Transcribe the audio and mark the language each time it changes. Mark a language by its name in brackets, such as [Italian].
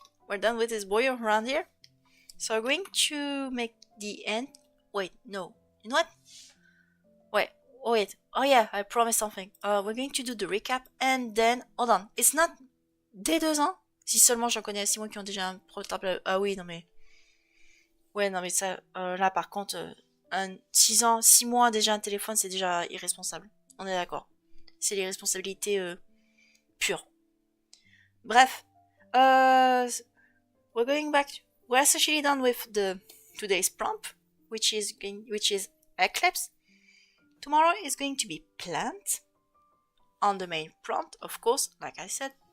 [English] We're done with this boy around here. So we're going to make the end. Wait, no. You know what? Wait. Oh yeah, I promised something. We're going to do the recap and then... Hold on. It's not [French] dès 2 ans? Si seulement j'en connais 6 mois qui ont déjà un portable... Ah oui, non mais... Ouais, non mais ça... là par contre... 6 ans, 6 mois déjà un téléphone, c'est déjà irresponsable. On est d'accord. C'est les responsabilités pures. Bref. [English] We're going back... We're essentially done with the today's prompt, which is Eclipse. Tomorrow is going to be plant on the main prompt, of course, like I said.